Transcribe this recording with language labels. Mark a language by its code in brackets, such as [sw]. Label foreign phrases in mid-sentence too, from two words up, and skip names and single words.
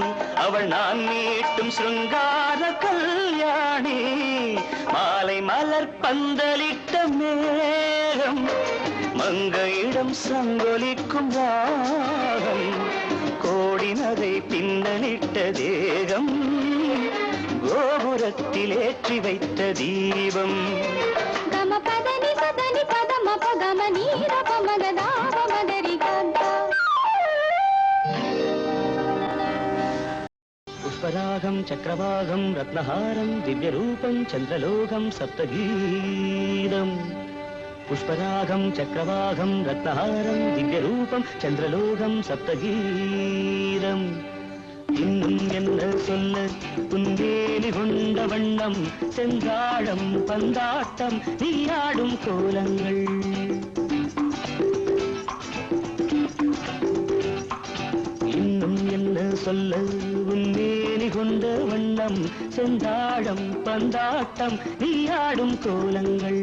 [ta] அவள் நான் மீட்டும் சிருங்கார கல்யாணி மாலை மலர் பந்தலிட்ட மேகம் மங்கையிடம் சங்கொலிக்கும் ராகம் கோடி நகை பின்னலிட்ட தேகம் கோபுரத்தில் ஏற்றி வைத்த தீபம் பதனி பதனி பதம பகம நீர பமகதாப மகரி கந்தா [sa] पुष्परागं चक्रवागं रत्नहारं दिव्यरूपं चन्द्रलोकं सप्तगीतम् पुष्परागं चक्रवागं रत्नहारं दिव्यरूपं चन्द्रलोकं सप्तगीतम् [ta] இன்னும் என்ன சொல்ல புந்தேலி கொண்ட வண்ணம் செங்காடம் பந்தாட்டம் நீயாடும் கோலங்கள் இன்னும் என்ன சொல்ல உன்னேலி கொண்ட வண்ணம் செந்தாழம் பந்தாட்டம் நீயாடும் கோலங்கள்